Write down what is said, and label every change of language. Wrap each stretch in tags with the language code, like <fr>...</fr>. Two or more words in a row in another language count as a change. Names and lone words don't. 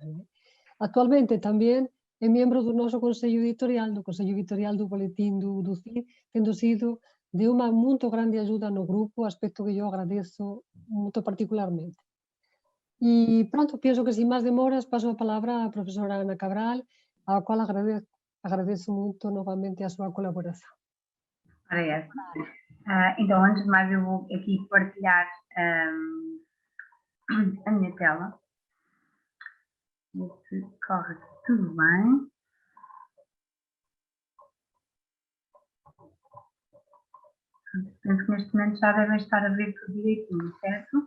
<gl>Actualmente tamén é membro do noso Consello Editorial, do Boletín do CID, tendo sido de unha moito grande ajuda no grupo, aspecto que eu agradezo moito particularmente. E pronto, penso que sin máis demoras paso a palabra á profesora Ana Cabral, á cual agradezo moito novamente a súa colaboración.</gl> <pt>Ora é essa. Então, antes de mais, eu vou aqui partilhar a minha tela. Ver se corre tudo bem. Penso que neste momento já devem estar a ver tudo direitinho, certo?</pt>